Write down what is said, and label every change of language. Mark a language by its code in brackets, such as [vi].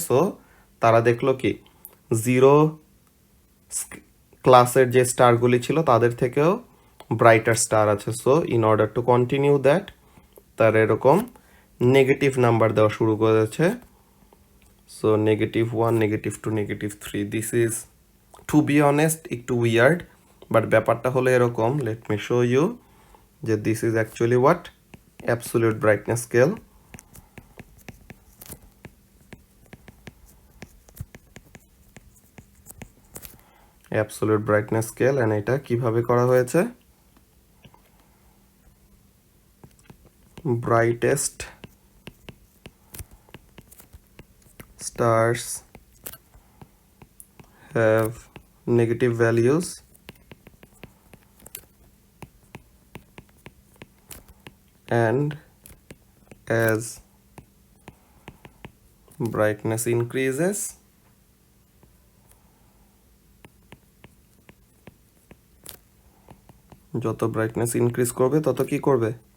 [bn] So তারা দেখলো কি, 0 ক্লাসের যে স্টারগুলি ছিল তাদের থেকেও ব্রাইটার স্টার আছে। So [en] in order to continue that, [bn] তার এরকম নেগেটিভ নাম্বার দেওয়া শুরু করেছে। [en] So -1, -2, -3. This is, to be honest, [bn] একটু [en] weird, but [bn] ব্যাপারটা হলো এরকম. [en] Let me show you [bn] যে [en] this is actually what? Absolute brightness scale. Absolute brightness scale, and [bn] এটা কিভাবে করা হয়েছে? [en] Brightest stars have negative values and as brightness increases [bn] যত [en] brightness increase [bn] করবে তত কি করবে?